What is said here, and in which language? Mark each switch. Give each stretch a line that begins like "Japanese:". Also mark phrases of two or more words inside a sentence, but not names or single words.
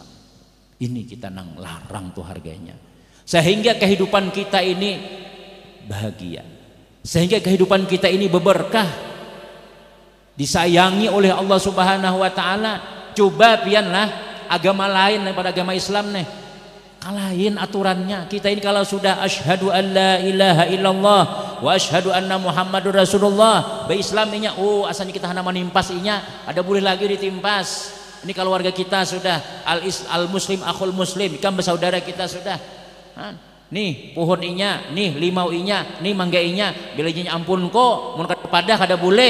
Banjar: Ini kita nang larang tuh harganya. Sehingga kehidupan kita ini bahagia. Sehingga kehidupan kita ini berberkah, disayangi oleh Allah
Arabic: سبحانه وتعالى.
Banjar: Coba pianlah agama lain daripada agama Islam nih. Kalahin aturannya. Kita ini kalau sudah
Arabic: أشهد أن لا إله إلا الله وأشهد أن محمدا رسول الله,
Banjar: be Islaminya asalnya kita hanya menimpas inya, ada boleh lagi ditimpas. Ini kalau warga kita sudah
Arabic: المسلم أخو المسلم,
Banjar: kan bersaudara kita sudah. Nih pohon inya, nih limau inya, nih mangga inya, bila inya ampun kok, mun kepada kada boleh.